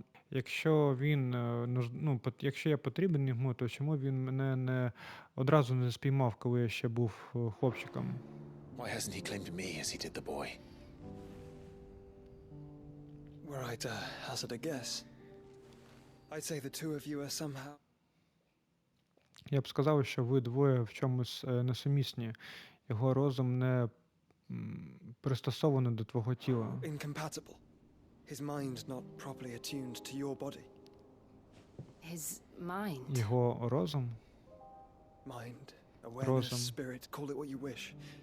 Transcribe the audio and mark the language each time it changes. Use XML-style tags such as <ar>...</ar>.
<uk>Якщо якщо я потрібен йому, то чому він мене не одразу не спіймав, коли я ще був хлопчиком?</uk> <en>Why hasn't he claimed me as he did the boy? Were I to hazard a guess, I'd say the two of you are somehow</en> <uk>Я б сказав, що ви двоє в чомусь несумісні. Його розум не пристосований до твого тіла.</uk> <en>incompatible. His mind not properly attuned to your body. his mind.</en> <uk>Його розум,</uk> <en>Mind, awareness,</en> <uk>Розум.</uk> <en>spirit, call it what you wish.</en>